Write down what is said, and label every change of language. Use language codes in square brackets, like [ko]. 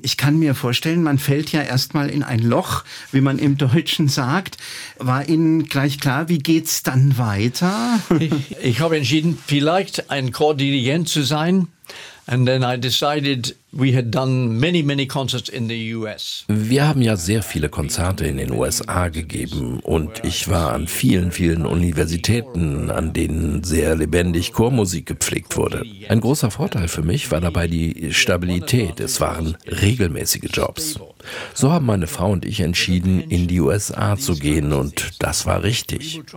[de] Ich kann mir vorstellen, man fällt ja erstmal in ein Loch, wie man im Deutschen sagt. War Ihnen gleich klar, wie geht's dann weiter? Ich habe entschieden, vielleicht ein Chordirigent zu sein. [en] And then I decided we had done many, many concerts in the US. [de] Wir haben ja sehr viele Konzerte in den USA gegeben und ich war an vielen, vielen Universitäten, an denen sehr lebendig Chormusik gepflegt wurde. Ein großer Vorteil für mich war dabei die Stabilität. Es waren regelmäßige Jobs. So haben meine Frau und ich entschieden, in die USA zu gehen und das war richtig.